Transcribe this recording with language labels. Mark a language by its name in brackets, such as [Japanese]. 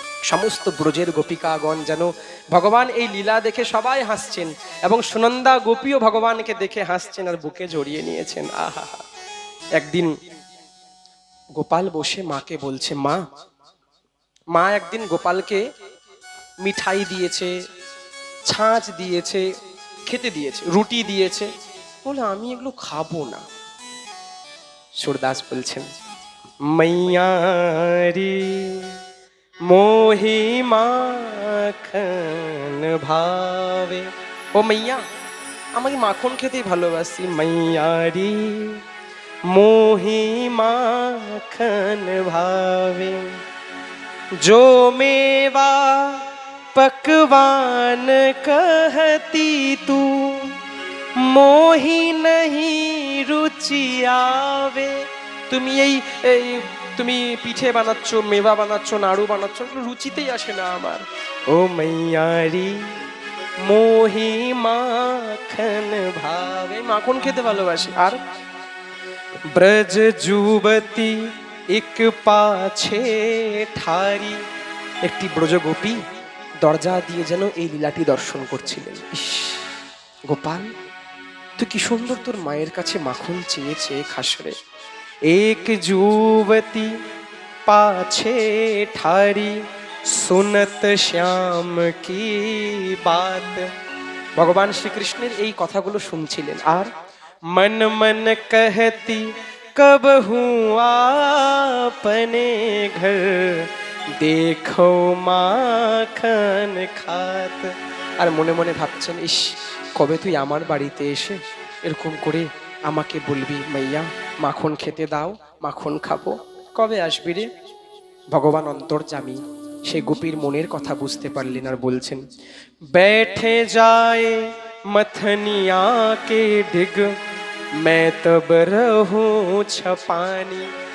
[Bangla] সমস্ত ব্রজের গোপিকাগণ যেন ভগবান এই লীলা দেখে সবাই হাসছেন, এবং সুনন্দা গোপীও ভগবানকে দেখে হাসছেন আর বুকে জড়িয়ে নিয়েছেন। আহা। একদিন গোপাল বসে মাকে বলছে, মা, মা একদিন গোপালকে মিঠাই দিয়েছে, ছাঁচ দিয়েছে, খেতে দিয়েছে, রুটি দিয়েছে। বলে আমি এগুলো খাবো না। সুরদাস বলছেন, [Hindi] मैया रे मोहि माखन भावे। [Bangla] ও মাইয়া, আমি মাখন খেতেই ভালোবাসি। [Hindi] मैया रे मोहि माखन भावे, जो मेवा पकवान कहती तू, मोहि नहीं रुचि आवे। [Bangla] তুমি তুমি পিঠে বানাচ্ছো, মেवा বানাচ্ছো, নাড়ু বানাচ্ছো, রুচিতেই আসে না আমার। [Hindi] ও মাইয়ারি মোহি মাখন ভাবে, [Bangla] মাখন খেতে ভালোবাসি। [Hindi] আর ব্রজ যুবতী এক পাছে ঠারি, [Bangla] একটি ব্রজগোপী দরজা দিয়ে যেন এই লীলাটি দর্শন করছিলেন। ইস গোপাল, তুই কি সুন্দর তোর মায়ের কাছে মাখন চেয়েছে খাসরে। [Hindi] এক যুবতী পাছে ঠারি सुनत श्याम की बात। [Bangla] ভগবান শ্রীকৃষ্ণের এই কথাগুলো শুনছিলেন আর [Hindi] मन मन कहती कब हूँ आपने घर देखो माखन खात। [Bangla] আর মনে মনে ভাবছেন, ইস কবে তুই আমার বাড়িতে এসে এরকম করে আমাকে বলবি মাইয়া মাখন খেতে দাও, মাখন খাবো, কবে আসবি রে। ভগবান অন্তর্যামী সেই গোপীর মনের কথা বুঝতে পারলেন আর বলছেন, [Hindi] बैठे जाए मथनिया के डिग मैं तब रहूं छपानी।